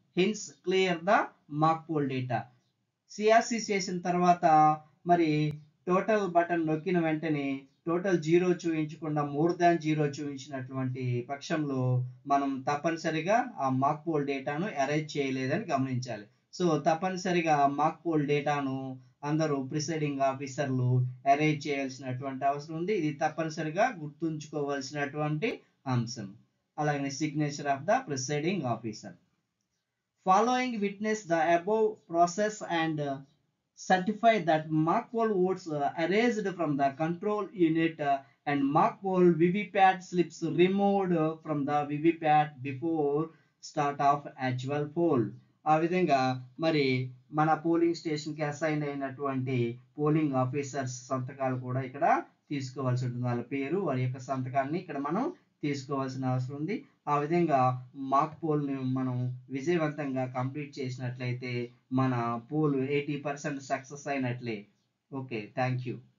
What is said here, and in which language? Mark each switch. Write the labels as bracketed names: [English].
[English] Hence clear the mock poll data. [Telugu] CRC చేసిన తర్వాత మరి టోటల్ బటన్ నొక్కిన వెంటనే టోటల్ 0 చూపించకుండా మోర్ దాన్ 0 చూపించినటువంటి పక్షంలో మనం తప్పనిసరిగా ఆ మాక్ పోల్ డేటాను అరేంజ్ చేయలేదని గమనించాలి. సో తప్పనిసరిగా మాక్ పోల్ డేటాను అందరూ ప్రిసైడింగ్ ఆఫీసర్లు అరేంజ్ చేయాల్సినటువంటి అవసరం ఉంది. ఇది తప్పనిసరిగా గుర్తుంచుకోవాల్సినటువంటి అంశం. అలాగే [English] Signature of the presiding officer. Following witness the above process and certify that mock poll votes erased from the control unit and mock poll VVPAT slips removed from the VVPAT before start of actual poll. [Telugu] ఆ విధంగా మరి మన polling station కి assign అయినటువంటి polling officers సంతకాలు కూడా ఇక్కడ తీసుకోవాల్సి ఉంటుంది. వాళ్ళ పేరు వారి యొక్క సంతకాన్ని ఇక్కడ మనం తీసుకోవాల్సిన అవసరం ఉంది. ఆ విధంగా మాక్ పోల్ని మనం విజయవంతంగా కంప్లీట్ చేసినట్లయితే మన pole 80% success అయినట్లే. [English] Okay, thank you.